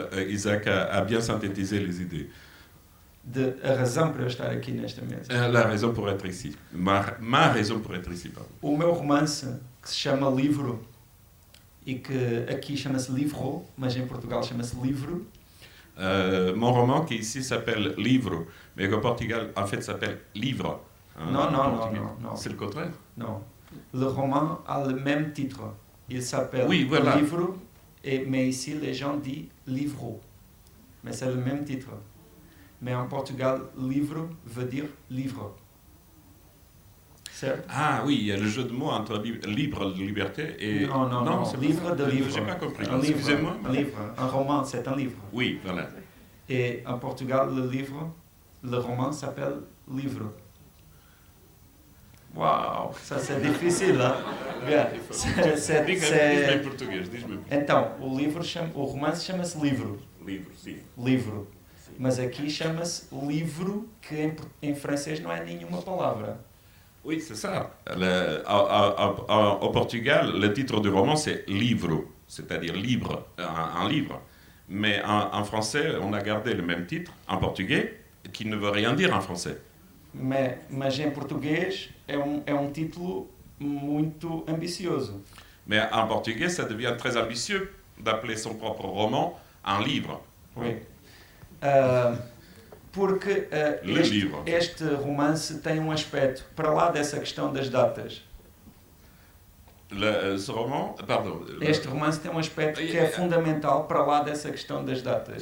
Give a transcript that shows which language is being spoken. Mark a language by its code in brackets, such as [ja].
[fr] Isaac a bien synthétisé les idées. [pt] A razão para eu estar aqui nesta mesa. [fr] La raison pour être ici. Ma raison pour être ici, pardon. [pt] O meu romance, que se chama Livro, e que aqui chama-se Livro, mas em Portugal chama-se Livro. [fr] Mon roman qui ici s'appelle Livre, mais qu'au Portugal en fait s'appelle Livre. Hein, non. C'est le contraire. Non. Le roman a le même titre. Il s'appelle voilà. Livre, mais ici les gens disent Livro. Mais c'est le même titre. Mais en Portugal, livre veut dire livre. [pt] Certo? [fr] Ah oui, il y a le jeu de mots entre libre de liberté et... Non, c'est livre de livre. J'ai pas compris. Excusez-moi. Un livre, un roman, c'est un livre. Oui, voilà. Et en Portugal, le roman s'appelle livre. Waouh, ça c'est difficile, hein? Bien. [pt] Diz-me em português, Então, o romance chama-se Livro. Livro, sim. Livro. Mas aqui chama-se livro, que em francês não é nenhuma palavra. [fr] Oui, c'est ça. Au Portugal, le titre du roman, c'est Livro, c'est-à-dire libre, un livre. Mais en français, on a gardé le même titre, en portugais, qui ne veut rien dire en français. [pt] Mais em português, é título muito ambicioso. [fr] Mais en portugais, ça devient très ambitieux d'appeler son propre roman un livre. Oui. [pt] Porque este romance tem aspecto, para lá dessa questão das datas. [fr] Ce roman, pardon. [pt] Este romance tem aspecto que é fundamental para lá dessa questão das datas.